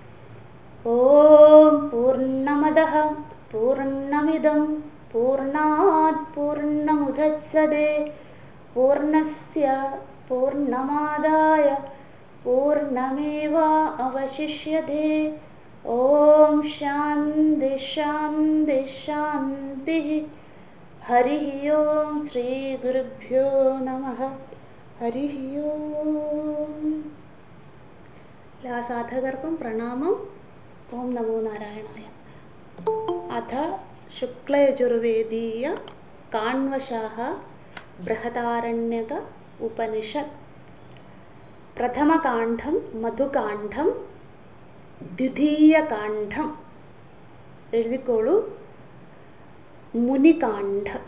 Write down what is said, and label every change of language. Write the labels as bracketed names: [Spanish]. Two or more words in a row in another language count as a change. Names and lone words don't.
[Sanskrit] ओम पूर्णमदः पूर्णमिदं पूर्णात् पूर्णमुदच्यते पूर्णस्य पूर्णमादाय पूर्णमेवावशिष्यते। ओम शान्ति शान्ति शान्तिः। हरिः ओम श्री गुरुभ्यो नमः। हरिः ओम। [Malayalam] എല്ലാ സാധകർക്കും പ്രണാമം. [Sanskrit] ഓം നമോ നാരായണായ. അഥ ശുക്ലയജുർവേദീയ കാണ്വശാഃ ബൃഹദാരണ്യക ഉപനിഷത്. [Malayalam] പ്രഥമകാണ്ഡം മധുകാണ്ഡം, ദ്വിതീയകാണ്ഡം എഴുതിക്കോളൂ മുനികാണ്ഡം.